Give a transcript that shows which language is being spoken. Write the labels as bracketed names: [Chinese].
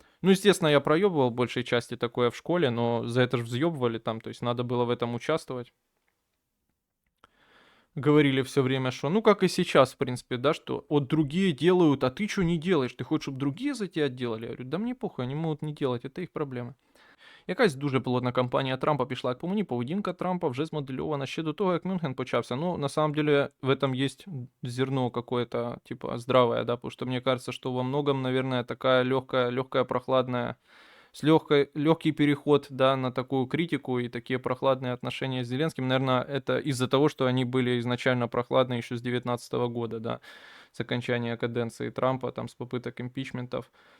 [Russian] Ну, естественно, я проебывал большей части такое в школе, но за это же взъебывали там, то есть надо было в этом участвовать. Говорили все время, что, ну, как и сейчас, в принципе, да, что вот другие делают, а ты что не делаешь? Ты хочешь, чтобы другие за тебя делали? Я говорю, да мне похуй, они могут не делать, это их проблемы. [Ukrainian] Якась дуже плотна кампанія Трампа пішла. Як по мені, поведінка Трампа вже змодельована ще до того, як Мюнхен почався. [Russian] Ну, на самом деле, в этом есть зерно какое-то, типа, здравое, да, потому что мне кажется, что во многом, наверное, такая легкая, прохладная, легкий переход, да, на такую критику и такие прохладные отношения с Зеленским, наверное, это из-за того, что они были изначально прохладные еще с 2019 года, да, с окончания каденции Трампа, там, с попыток импичментов.